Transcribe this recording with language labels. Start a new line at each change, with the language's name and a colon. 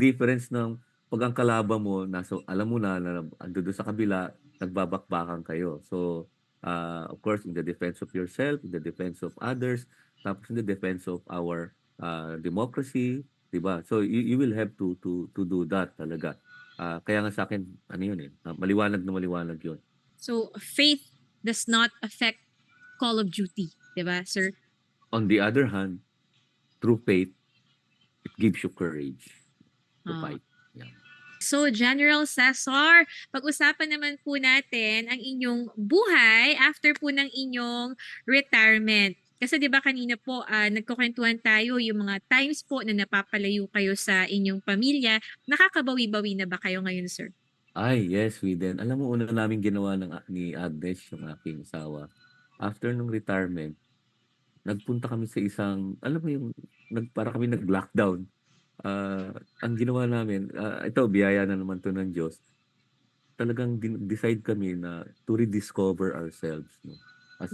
Filipino: difference ng 'pag ang kalaban mo alam mo na ando'n dun sa kabila, nagbabakbakan kayo.
English: So, of course in the defense of yourself, in the defense of others, tapos in the defense of our, democracy,
Filipino: 'di ba?
English: So you will have to do that talaga.
Filipino: Kaya nga sa'kin ano yun, eh, maliwanag na maliwanag yun.
English: So, faith does not affect Call of Duty,
Filipino: 'di ba sir?
English: On the other hand, through faith, it gives you courage to Ah. fight. Yeah.
Filipino: So, General Cesar, pag-usapan naman po natin ang inyong buhay after po ng inyong retirement. Kasi 'di ba kanina po nagkukuwentuhan tayo yung mga times po na napapalayo kayo sa inyong pamilya. Nakakabawi-bawi na ba kayo ngayon, sir? Ay,
English: yes, we then.
Filipino: Alam mo, una naming ginawa ni Agnes, yung aking asawa, after nung retirement, nagpunta kami sa isang, alam mo yung, para kami nag-lockdown. Ang ginawa namin, ito, biyaya na naman to ng Diyos. Talagang decide kami na
English: to rediscover ourselves,
Filipino: no, as